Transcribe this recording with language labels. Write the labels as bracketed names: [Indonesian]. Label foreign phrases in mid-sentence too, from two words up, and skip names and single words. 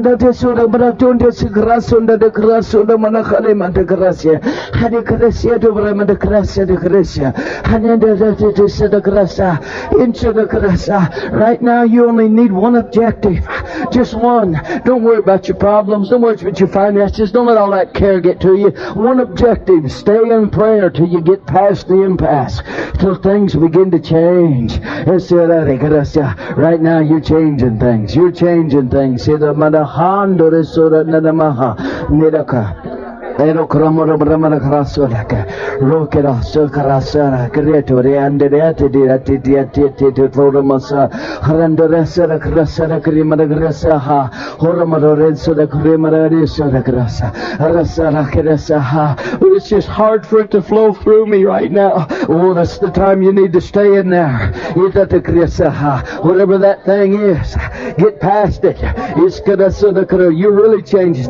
[English] Right now you only need one objective, just one. Don't worry about your problems, don't worry about your finances, don't let all that care get to you. One objective: stay in prayer till you get past the impasse, till things begin to change. Right now you're changing things. You're changing things. Ero kramoro bramara krasolaka rokera sokarasara creatore anderate diati formasa harandorasa krasara krimara grasa ha horamaro renso da krimara renso da grasa rasara krasa ha. It's just hard for it to flow through me right now. Oh, that's the time you need to stay in there. Whatever that thing is, get past it. You're really changing.